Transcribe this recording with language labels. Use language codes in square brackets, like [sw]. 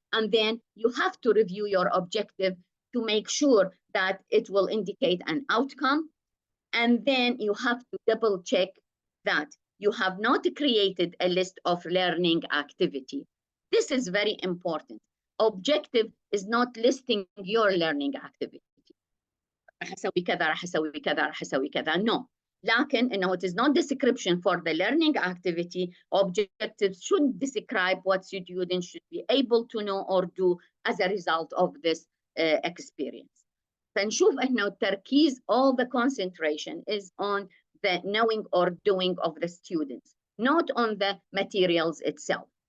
[en] And then you have to review your objective to make sure that it will indicate an outcome. And then you have to double check that you have not created a list of learning activity. This is very important. Objective is not listing your learning activity. [ar] راح أسوي كذا، راح أسوي كذا، راح أسوي كذا. [en] No. [ar] لكن إنه [en] it is not description for the learning activity. Objectives should describe what students should be able to know or do as a result of this experience. [ar] فنشوف إنه التركيز, [en] all the concentration is on the knowing or doing of the students, not on the materials itself.